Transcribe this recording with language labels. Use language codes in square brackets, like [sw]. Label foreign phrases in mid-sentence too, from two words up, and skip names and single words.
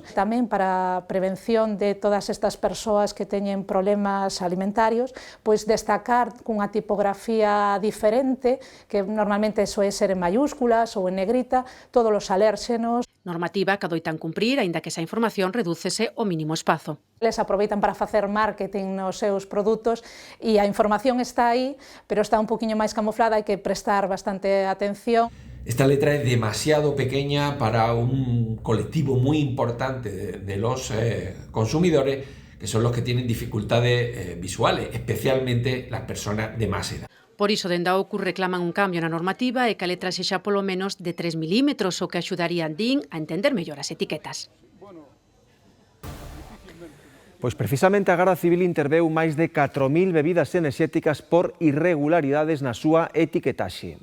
[gl] Tamén para a prevención de todas estas persoas que teñen problemas alimentarios, pois destacar cunha tipografía diferente, que normalmente soe ser en mayúsculas ou en negrita, todos os alérxenos. Normativa que adoitan cumprir, aínda que esa información redúcese ao mínimo espazo. Les aproveitan para facer marketing nos seus produtos e a información está aí, pero está un poquinho máis camuflada, hai que prestar bastante atención. [es] Esta letra es demasiado pequeña para un colectivo muy importante de los consumidores, que son los que tienen dificultades visuales, especialmente las personas de más edad. [gl] Por iso, dende a OCU reclaman un cambio na normativa e que a letra sexa polo menos de 3 milímetros, o que axudaría din a entender mellor as etiquetas. Pois precisamente a Garda Civil interveu máis de 4.000 bebidas enerxéticas por irregularidades na súa etiquetaxe.